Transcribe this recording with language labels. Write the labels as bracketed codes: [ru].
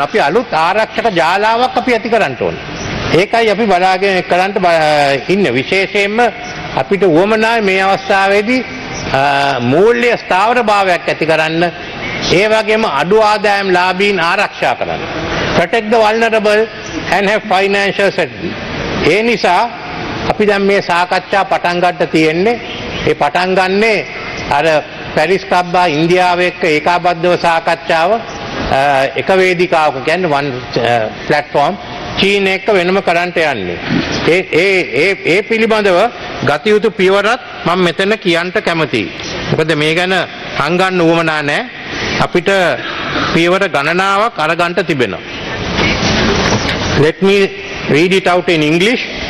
[si] අපි අලුත් ආරක්ෂක ජාලාවක් අපි ඇති කරන්න ඕනේ. ඒකයි අපි බලාගෙන කරන්න ඉන්නේ. විශේෂයෙන්ම අපිට උවමනායි මේ අවස්ථාවේදී මූල්‍ය ස්ථාවර භාවයක් ඇති කරන්න. ඒ වගේම අඩු ආදායම් ලාභීන් ආරක්ෂා කරන්න. [en] Protect the vulnerable and have financial security. [si] ඒ නිසා අපි දැන් මේ සාකච්ඡා පටන් ගන්න තියෙන්නේ. ඒ පටන් ගන්නේ අර පැරිස් ක්ලබ් ඉන්දියාව එක්ක ඒකාබද්ධව සාකච්ඡාව එක වේදිකාවක කියන්නේ [en] one platform [si] චීන එක්ක වෙනම කරන්ට යන්නේ. ඒ පිළිබඳව ගත යුතු පියවරත් මම මෙතන කියන්න කැමතියි. මොකද මේ ගැන හංගන්න උවමනා නැහැ. අපිට පියවර ගණනාවක් අරගන්න තිබෙනවා. [en] Let me read it out in English.